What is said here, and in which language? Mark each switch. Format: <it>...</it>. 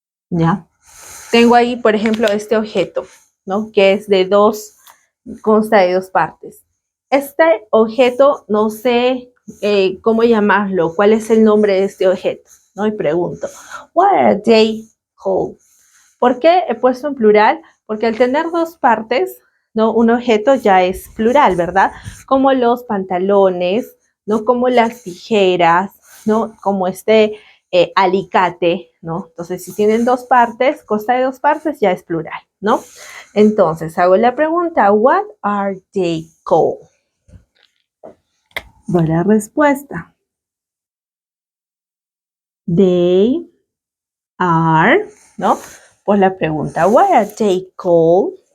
<es>¿Ya? Tengo ahí, por ejemplo, este objeto, ¿no? Que es consta de dos partes. Este objeto, no sé cómo llamarlo, cuál es el nombre de este objeto, ¿no? Y pregunto,</es> <en>what are they called?</en> <es>¿Por qué he puesto en plural? Porque al tener dos partes, ¿no? Un objeto ya es plural, ¿verdad? Como los pantalones, ¿no? Como las tijeras, ¿no? Como este alicate, ¿no? Entonces, si tienen dos partes, consta de dos partes, ya es plural, ¿no? Entonces, hago la pregunta,</es> <en>what are they called?</en> <es>Doy la respuesta.</es> <en>They are,</en> <es>¿no? Pues la pregunta,</es> <en>what are they called?</en>